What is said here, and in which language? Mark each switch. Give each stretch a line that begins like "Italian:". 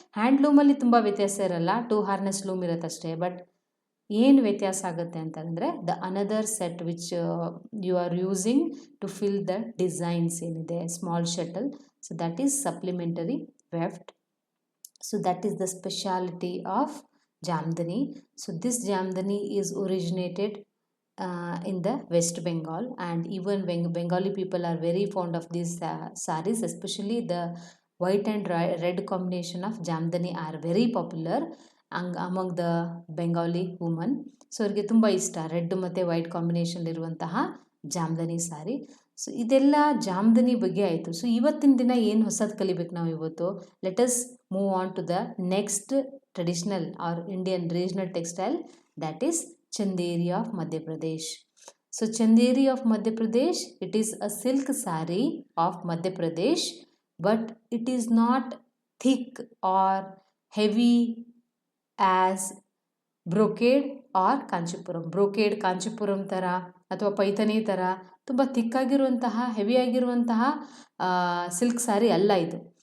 Kannada: ಹ್ಯಾಂಡ್ಲೂಮಲ್ಲಿ ತುಂಬ ವ್ಯತ್ಯಾಸ ಇರಲ್ಲ, 2 ಹಾರ್ನೆಸ್ ಲೂಮ್ ಇರುತ್ತಷ್ಟೇ. ಬಟ್ ಏನು ವ್ಯತ್ಯಾಸ ಆಗುತ್ತೆ ಅಂತಂದರೆ
English: The another set which you are using to fill the designs ಏನಿದೆ, small shuttle, so that is supplementary weft. So that is the speciality of Jamdani. So this Jamdani is originated in the West Bengal, and even Bengali people are very fond of these sarees, especially the white and red combination of Jamdani are very popular among the Bengali women.
Kannada: So ಅವ್ರಿಗೆ ತುಂಬ ಇಷ್ಟ red ಮತ್ತು white combination ಇರುವಂತಹ ಜಾಮ್ದನಿ ಸಾರಿ. So ಇದೆಲ್ಲ ಜಾಮ್ದನಿ ಬಗ್ಗೆ ಆಯಿತು. So ಇವತ್ತಿನ ದಿನ ಏನು ಹೊಸದು ಕಲಿಬೇಕು ನಾವು ಇವತ್ತು.
English: Let us move on to the next traditional or Indian regional textile, that is Chanderi of Madhya Pradesh. So Chanderi of Madhya Pradesh, it is a silk saree of Madhya Pradesh, but it is not thick or heavy as brocade or Kanchipuram
Kannada: ಥರ ಅಥವಾ ಪೈಥನಿ ಥರ ತುಂಬ ಥಿಕ್ಕಾಗಿರುವಂತಹ ಹೆವಿಯಾಗಿರುವಂತಹ silk sari ಅಲ್ಲ ಇದು.